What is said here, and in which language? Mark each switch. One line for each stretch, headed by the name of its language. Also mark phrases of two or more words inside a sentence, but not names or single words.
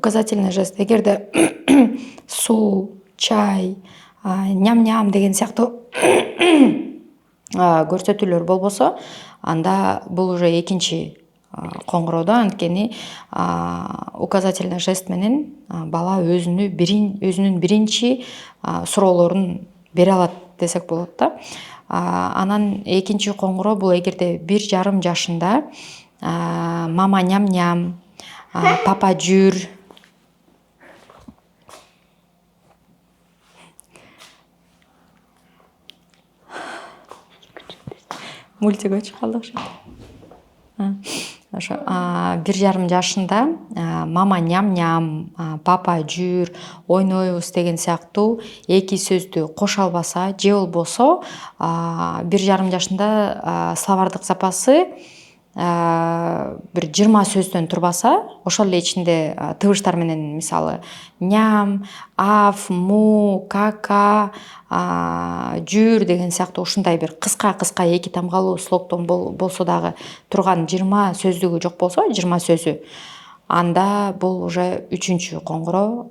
Russian: Указательный жест
Kyrgyz: эгерде суу, чай, ням-ням деген сыяктуу көрсөтүүлөр болбосо, анда бул уже экинчи коңгуроодо, анткени
Russian: указательный жест
Kyrgyz: менен бала өзүнүн биринчи суроолорун бере алат десек болот да. Анан экинчи коңгуроо бул эгерде 1,5 жашында мама ням-ням, папа жүр, мультик өчүп калды окшойт. Ошо 1,5 жашында мама ням-ням, папа жүр, ойнойбуз деген сыяктуу эки сөздү кошо албаса же болбосо 1,5 жашында словардык запасы бир 20 сөздөн турбаса, ошол эле ичинде тыбыштар менен, мисалы ням, аф, му, кака, жүр деген сыяктуу ушундай бир кыска эки тамгалуу слогдон болсо дагы турган 20 сөздүгү жок болсо, 20 сөзү, анда бул уже 3-чү коңгуроо.